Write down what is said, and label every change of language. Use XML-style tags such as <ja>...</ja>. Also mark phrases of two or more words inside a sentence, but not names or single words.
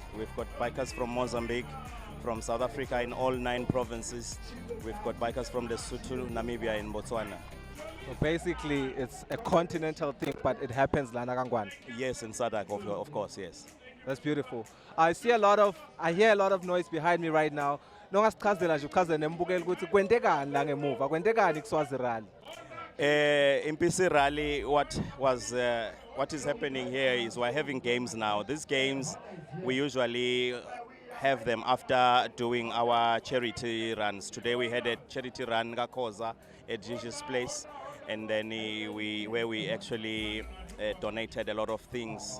<en>We've got bikers from Mozambique, from South Africa in all 9 provinces. We've got bikers from Lesotho, Namibia, and Botswana. So basically, it's a continental thing, but it happens Lana Kangwan. Yes, in SADC, of course, yes. That's beautiful. I hear a lot of noise behind me right now.</en> <ss>Nongasichazela nje uchaze nembukeli ukuthi kwendekani la ngemuva, kwendekani kuSwazi Rally.</ss> <en>In PC Rally, what is happening here is we're having games now. These games, we usually have them after doing our charity runs. Today we had a charity run Gakoza at Gigi's place, and then where we actually donated a lot of things.</en>